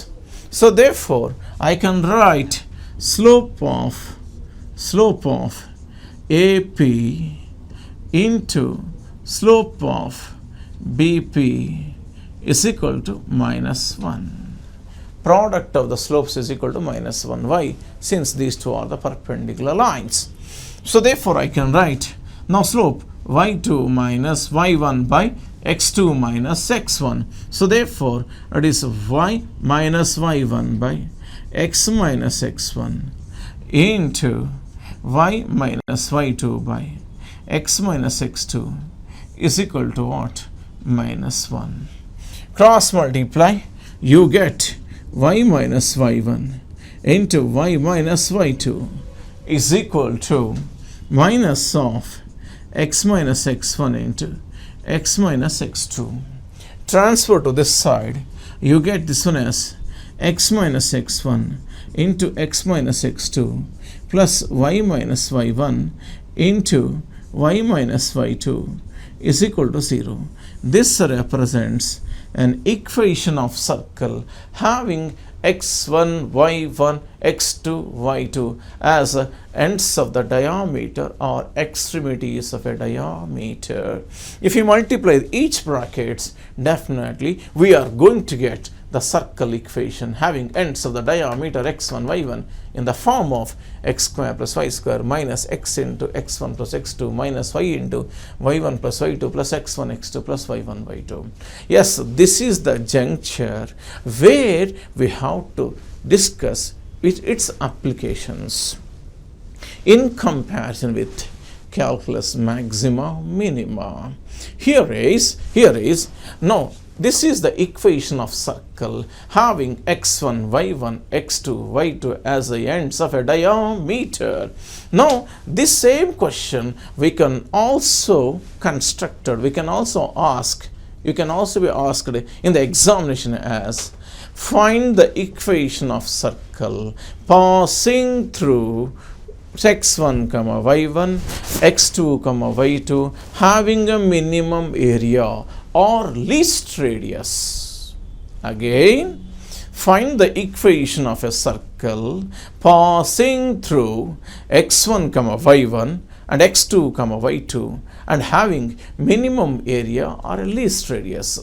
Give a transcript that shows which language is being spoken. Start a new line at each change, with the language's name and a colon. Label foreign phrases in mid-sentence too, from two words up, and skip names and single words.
English: So therefore, I can write slope of AP into slope of BP is equal to minus 1. Product of the slopes is equal to minus 1. Why? Since these two are the perpendicular lines. So therefore, I can write now slope y2 minus y1 by x2 minus x1. So therefore, it is y minus y1 by x minus x1 into y minus y2 by x minus x2 is equal to what? Minus 1. Cross multiply, you get y minus y1 into y minus y2 is equal to minus of x minus x1 into x minus x2. Transfer to this side, you get this one as x minus x1 into x minus x2 plus y minus y1 into y minus y2 is equal to 0. This represents an equation of circle having x1, y1, x2, y2 as ends of the diameter or extremities of a diameter. If you multiply each brackets, definitely we are going to get the circle equation having ends of the diameter x1, y1 in the form of x square plus y square minus x into x1 plus x2 minus y into y1 plus y2 plus x1, x2 plus y1, y2. Yes, this is the juncture where we have to discuss its applications in comparison with calculus maxima, minima. Here is now this is the equation of circle having x1, y1, x2, y2 as the ends of a diameter. Now this same question we can also constructed, we can also ask, you can also be asked in the examination as find the equation of circle passing through x1 comma y1, x2 comma y2 having a minimum area or least radius. Again, find the equation of a circle passing through x1 comma y1 and x2 comma y2 and having minimum area or a least radius.